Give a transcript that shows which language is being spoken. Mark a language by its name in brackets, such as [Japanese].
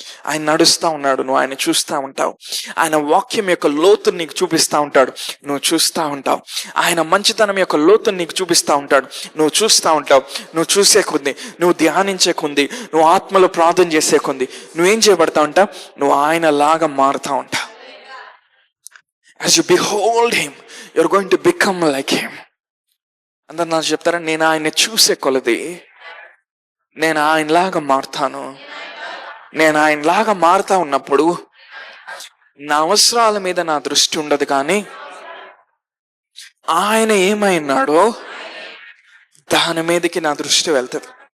[Telugu] ఆయన నడుస్తూ ఉన్నాడు, నువ్వు ఆయన చూస్తూ ఉంటావు. ఆయన వాక్యం యొక్క లోతుని నీకు చూపిస్తూ ఉంటాడు, నువ్వు చూస్తూ ఉంటావు. ఆయన మంచితనం యొక్క లోతుని నీకు చూపిస్తూ ఉంటాడు, నువ్వు చూస్తూ ఉంటావు. నువ్వు చూసే కొంది, నువ్వు ధ్యానించే కొంది, నువ్వు ఆత్మలో ప్రార్థన చేసే కొంది నువ్వేం చేయబడతా ఉంటావు, నువ్వు ఆయన లాగా మారుతూ ఉంటావు. [English] As you behold him, you're going to become like him. [Telugu] అందరు నాకు చెప్తారా, నేను ఆయన చూసే కొలది నేను ఆయనలాగా మారుతాను. నేను ఆయనలాగా మారుతా ఉన్నప్పుడు నా అవసరాల మీద నా దృష్టి ఉండదు, కానీ ఆయన ఏమైనాడో దాని మీదకి నా దృష్టి వెళ్తుంది.